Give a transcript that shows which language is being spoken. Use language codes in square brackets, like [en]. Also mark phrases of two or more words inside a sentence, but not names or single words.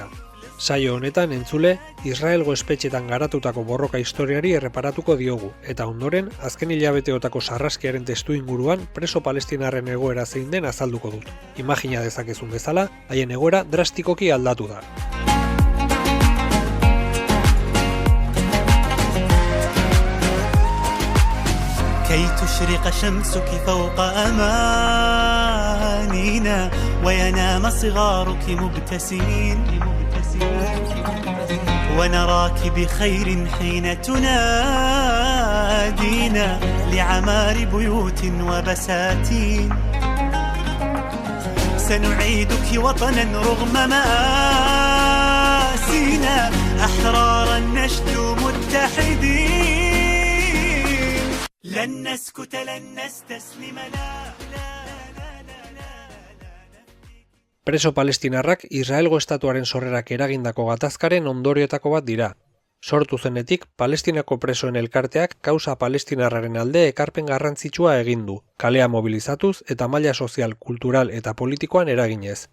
[eu] Saio honetan entzule, Israelgo espetxetan garatutako borroka historiari erreparatuko diogu, eta ondoren, azken hilabeteotako sarraskiaren testu inguruan preso palestinarren egoera zein den azalduko dut. Imagina dezakezun bezala, haien egoera drastikoki aldatu da. [ar] كي تشرق شمسك فوق أمانينا وينام صغارك مبتسمين ونراك بخير حين تنادينا لعمار بيوت وبساتين سنعيدك وطنا رغم مآسينا أحرارا نشدو متحدين لن نسكت لن نستسلم لا [eu] Preso palestinarrak Israelgo estatuaren sorrerak eragindako gatazkaren ondorioetako bat dira. Sortu zenetik, Palestinako presoen elkarteak kausa palestinarraren alde ekarpen garrantzitsua egin du, kalea mobilizatuz eta maila sozial, kultural eta politikoan eraginez.